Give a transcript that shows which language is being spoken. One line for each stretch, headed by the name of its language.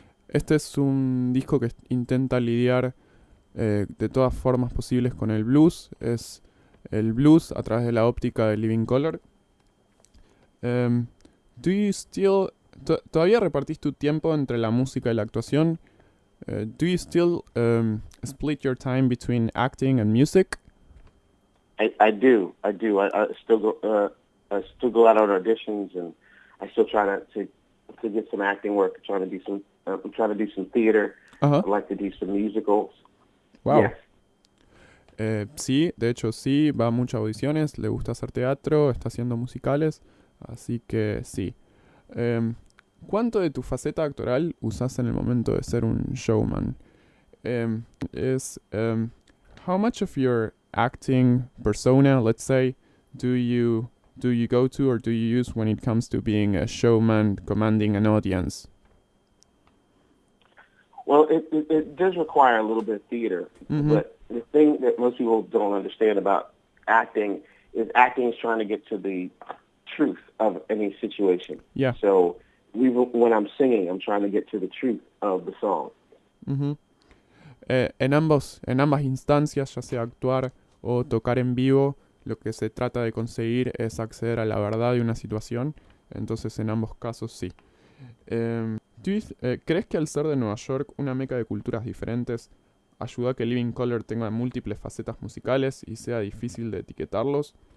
Spanish: Este es un disco que intenta lidiar de todas formas posibles con el blues. Es el blues a través de la óptica de Living Color.
English: Do you still
Spanish: ¿Todavía repartís tu tiempo entre la música y la actuación?
English: Do you still split your time between acting and music? I do. I still go out on auditions, and I still try to get some acting work. I'm trying to do some theater. Ajá. I like to do some musicals. Wow. Yes.
Spanish: Sí, de hecho sí, va a muchas audiciones, le gusta hacer teatro, está haciendo musicales, así que sí. ¿Cuánto de tu faceta actoral usas en el momento de ser un showman?
English: Is How much of your acting persona, let's say, do you go to or do you use when it comes to being a showman commanding an audience? Well, it does require a little bit of theater, Mm-hmm. but the thing that most people don't understand about acting is trying to get to the truth of any situation. Yeah. So when I'm singing, I'm trying to get to the truth of the song. Mm-hmm.
Spanish: En ambas instancias, ya sea actuar o tocar en vivo, lo que se trata de conseguir es acceder a la verdad de una situación. Entonces, en ambos casos, sí. ¿Crees que al ser de Nueva York una meca de culturas diferentes ayuda a que Living Color tenga múltiples facetas musicales y sea difícil de etiquetarlos?